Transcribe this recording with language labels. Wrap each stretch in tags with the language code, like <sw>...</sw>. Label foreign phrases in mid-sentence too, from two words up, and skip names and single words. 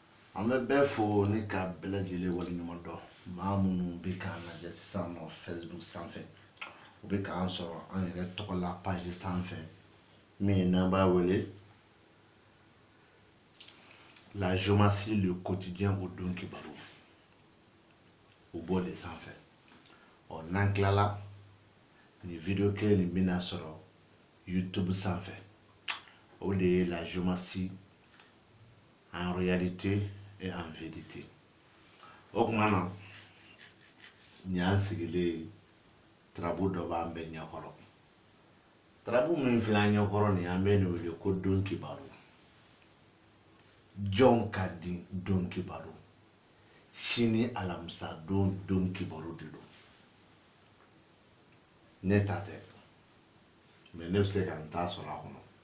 <bm>An bɛ bɛɛ fo ni ka bɛɛ lajɛlen waleɲuman dɔn maa minnu bɛ k'an lajɛ sisan nɔ Facebook sanfɛ u bɛ k'an sɔrɔ an yɛrɛ tɔgɔ la page sanfɛ min n'an b'a wele</bm> <fr>la géométrie le quotidien</fr> <bm>o don kibaru u b'o de sanfɛ n'an tilala ni video kelen nin bɛna sɔrɔ YouTube sanfɛ o de ye la géométrie</bm> <fr>en réalité et en vérité.</fr> <bm>O kuma na ni an sigilen tarabu dɔ b'an bɛɛ ɲɛkɔrɔ tarabu min filɛ an ɲɛkɔrɔ nin an bɛ nin wele ko don kibaru jɔn ka di don kibaru sini alamisa don kibaru de don ne ta tɛ mais ne bɛ se ka n ta sɔrɔ a kɔnɔ</bm>